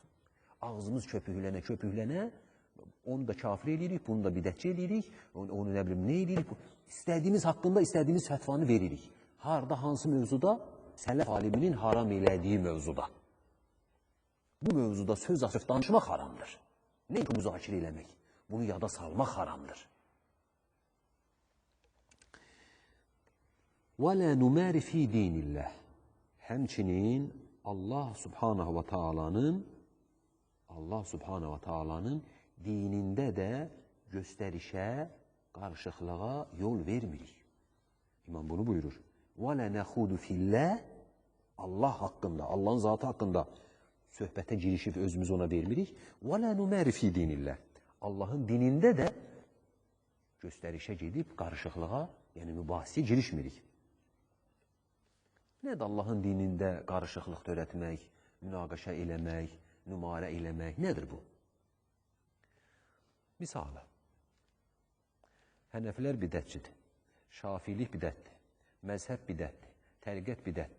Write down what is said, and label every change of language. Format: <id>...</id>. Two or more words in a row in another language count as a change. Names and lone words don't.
<az>Ağzımız köpüklənə, onu da kafir edirik, bunu da bidətçi edirik, onu nə bilim, nə edirik? İstədiyimiz haqqında istədiyimiz fətvanı veririk. Harada, hansı mövzuda? Sələf aliminin haram elədiyi mövzuda. Bu mövzuda söz açıb danışmaq haramdır. Nə ki, müzakirə eləmək? Bunu yada salmaq haramdır.</az> <ar>وَلَا نُمَارِ ف۪ي دِينِ اللّٰهِ</ar> <az>Həmçinin Allah</az> <ar>سبحانه وتعالى</ar> <az>Allah</az> <ar>سبحانه وتعالى</ar> <az>dinində də göstərişə, qarışıqlığa yol vermirik. İmam bunu buyurur.</az> <ar>وَلَا نَخُودُ فِي اللّٰهِ</ar> <az>Allah haqqında, Allah'ın zatı haqqında söhbətə girişib özümüz ona vermirik.</az> <ar>وَلَا نُمَارِ فِي دِينِ اللّٰهِ</ar> <az>Allah'ın dinində də göstərişə gedib qarışıqlığa, yəni mübahisəyə girişmirik. Nədir Allah'ın dinində qarışıqlıq törətmək, münaqişə eləmək, nümarə eləmək, nədir bu? Misalı, Hənəfilər bidətçidir, Şafiilik bidətdir, məzhəb bidətdir, təriqət bidətdir.</az>